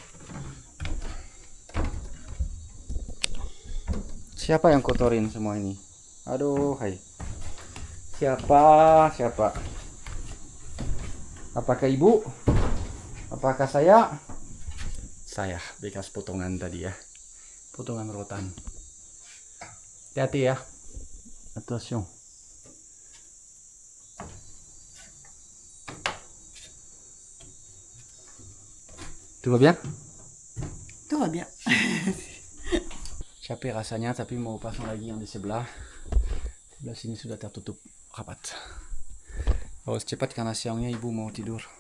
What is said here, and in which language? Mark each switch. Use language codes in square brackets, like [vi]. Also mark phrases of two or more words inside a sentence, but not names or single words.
[id] Siapa yang kotorin semua ini? Aduh, hai. Siapa? Apakah ibu? Apakah saya? Saya, bekas potongan tadi ya. Potongan rotan. Hati-hati ya. [fr] Attention. Tout va bien? Tout va bien. [id] Capek rasanya, tapi mau pasang lagi yang di sebelah. Sebelah sini sudah tertutup rapat. Harus cepat karena siangnya ibu mau tidur.